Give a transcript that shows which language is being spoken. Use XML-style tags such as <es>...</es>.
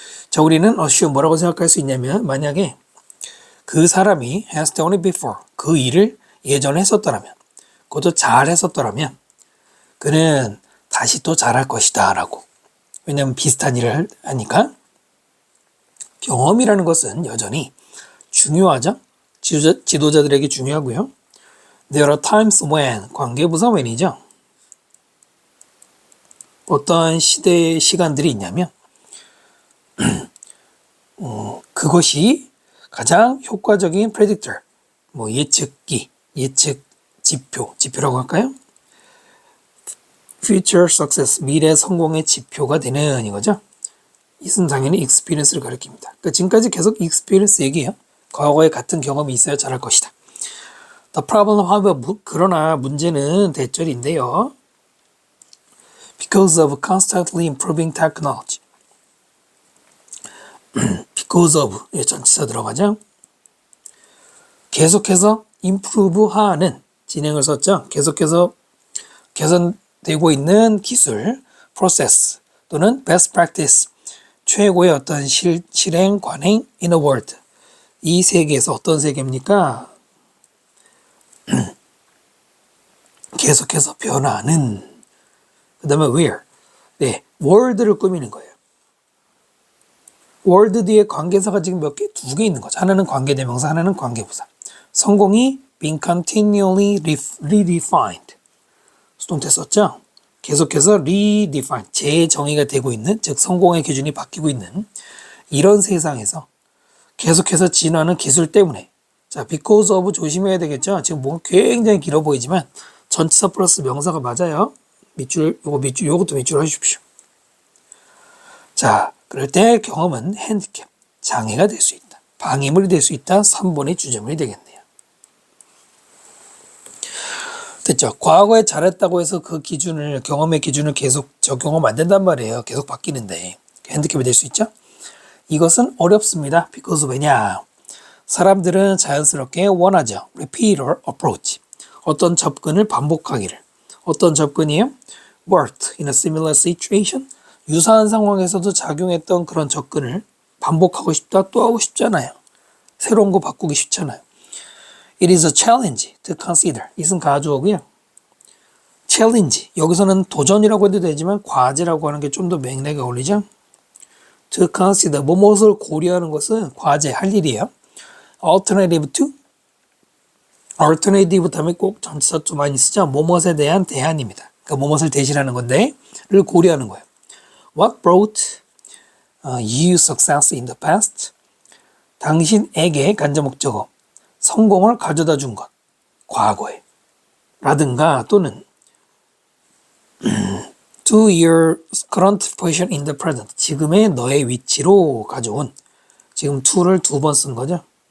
<ko>자, 우리는 뭐라고 생각할 수 있냐면 만약에 그 사람이</ko> <en>has done it before</en> <ko>그 일을 예전에 했었더라면 그것도 잘 했었더라면 그는 다시 또 잘할 것이다 라고. 왜냐하면 비슷한 일을 하니까. 경험이라는 것은 여전히 중요하죠. 지도자들에게 중요하고요.</ko> <en>There are times when,</en> <ko>관계부사</ko> <en>when이죠.</en> <ko>어떤 시간들이 있냐면 그것이 가장 효과적인 predictor, 예측기, 예측 지표라고 할까요?</ko> <en>Future success,</en> <ko>미래 성공의 지표가 되는 이거죠. 이것은 당연히 experience를 가리킵니다. 그러니까 지금까지 계속 experience 얘기해요. 과거에 같은 경험이 있어야 잘할 것이다.</ko> <en>The problem, however,</en> <ko>그러나 문제는 대절인데요.</ko> <en>Because of constantly improving technology.</en> <ko>Because of, 전치사 들어가죠. 계속해서 improve하는, 진행을 썼죠. 계속해서 개선되고 있는 기술, process 또는 best practice, 최고의 어떤 실행, 관행,</ko> <en>in a world.</en> <ko>이 세계에서 어떤 세계입니까? 계속해서 변화하는. 그 다음에 where. 네, world를 꾸미는 거예요. world 뒤에 관계사가 지금 몇 개? 2개 있는 거죠. 하나는 관계대명사, 하나는 관계부사. 성공이</ko> <en>being continually redefined.</en> <ko>수동태 썼죠? 계속해서 redefine, 재정의가 되고 있는, 즉 성공의 기준이 바뀌고 있는 이런 세상에서 계속해서 진화하는 기술 때문에, 자, because of 조심해야 되겠죠? 지금 뭔가 굉장히 길어 보이지만 전치사 플러스 명사가 맞아요. 요것도 밑줄 해주십시오. 자, 그럴 때 경험은 핸디캡, 장애가 될 수 있다. 방해물이 될 수 있다. 3번의 주제물이 되겠네요. 됐죠? 과거에 잘했다고 해서 그 기준을, 경험의 기준을 계속 적용하면 안 된단 말이에요. 계속 바뀌는데. 핸디캡이 될 수 있죠? 이것은 어렵습니다. because 왜냐? 사람들은 자연스럽게 원하죠.</ko> <en>repeater approach.</en> <ko>어떤 접근을 반복하기를. 어떤 접근이에요?</ko> <en>worked in a similar situation.</en> <ko>유사한 상황에서도 작용했던 그런 접근을 반복하고 싶다, 또 하고 싶잖아요. 새로운 거 바꾸기 쉽잖아요.</ko> <en>It is a challenge to consider.</en> <ko>이것은 가주어고요. challenge. 여기서는 도전이라고 해도 되지만 과제라고 하는 게 좀 더 맥락에 어울리죠.</ko> <en>To consider.</en> <ko>무엇을 고려하는 것은 과제, 할 일이에요.</ko> <en>Alternative to.</en> <ko>alternative 다음에 꼭 전치사 좀 많이 쓰죠. 무엇에 대한 대안입니다. 그러니까 무엇을 대신하는 건데 를 고려하는 거예요.</ko> <en>What brought you success in the past?</en> <ko>당신에게 간접 목적어 성공을 가져다 준 것, 과거에 라든가 또는</ko> <en>to your current position in the present,</en> <ko>지금의 너의 위치로 가져온, 지금 to를 2번 쓴 거죠.</ko>